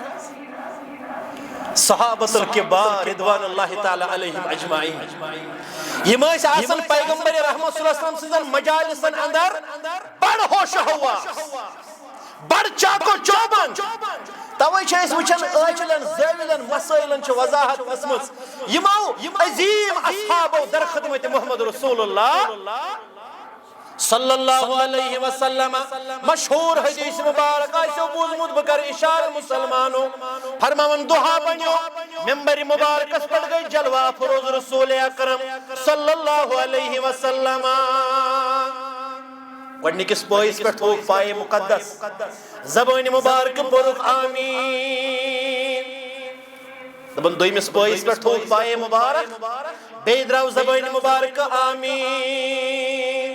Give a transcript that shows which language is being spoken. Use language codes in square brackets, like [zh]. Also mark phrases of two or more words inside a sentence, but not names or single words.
[ks] صحابۃ الکبار [ar] رضوان اللہ تعالیٰ علیہم اجمعین [ks] یِم ٲسۍ آسان پیغمبر رحمت [ar] صلی اللہ علیہ وسلم [ks] سٕنٛزن مجالسن اندر بڑٕ ہوش حواس بڑ چاکو چوبند توے چھِ أسۍ وٕچھان ٲچھلن زٲوِلن مسٲیلن چھِ وضاحت ٲسمٕژ یِمو عظیٖم اصحابو در خدمت محمد رسول اللہ [ar] صلی اللہ علیہ وسلم [ks] مشہور حدیث مبارک آسیو بوزمُت بہٕ کرٕ اِشارٕ مُسلمانو فرماوان دُہا بنیو ممبر مبارکس پٮ۪ٹھ گٔے جلوہ فروز رسول اکرم [ar] صلی اللہ علیہ وسلم [ks] گۄڈنِکِس پٲیِس پٮ۪ٹھ تھوٚوُکھ پایہِ مُقدس زبٲنہِ مُبارکہٕ پوٚرُکھ آمیٖن دپان دوٚیمِس پٲیِس پٮ۪ٹھ تھوٚوُکھ پایہِ مُبارک بیٚیہِ درٛاو زبٲنہِ مُبارکہٕ آمیٖن